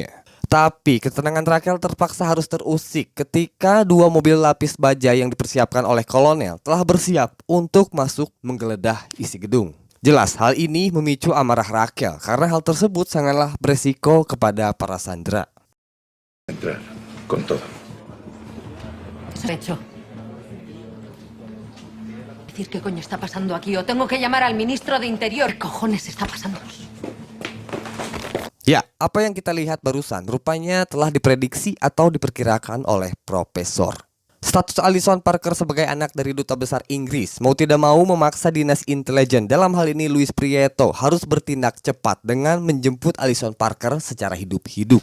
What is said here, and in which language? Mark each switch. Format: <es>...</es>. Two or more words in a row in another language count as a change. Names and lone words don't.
<id>Tapi ketenangan Raquel terpaksa harus terusik ketika dua mobil lapis baja yang dipersiapkan oleh kolonel telah bersiap untuk masuk menggeledah isi gedung. Jelas hal ini memicu amarah Raquel karena hal tersebut sangatlah beresiko kepada para sandera.</id> <es>Entrar con todo. Eso he hecho. Decir qué coño está pasando aquí o tengo que llamar al ministro de Interior. ¿Qué cojones está pasando?</es> <id>Ya, apa yang kita lihat barusan rupanya telah diprediksi atau diperkirakan oleh Profesor. Status Allison Parker sebagai anak dari duta besar Inggris mau tidak mau memaksa dinas intelijen, dalam hal ini Luis Prieto, harus bertindak cepat dengan menjemput Allison Parker secara hidup-hidup.</id>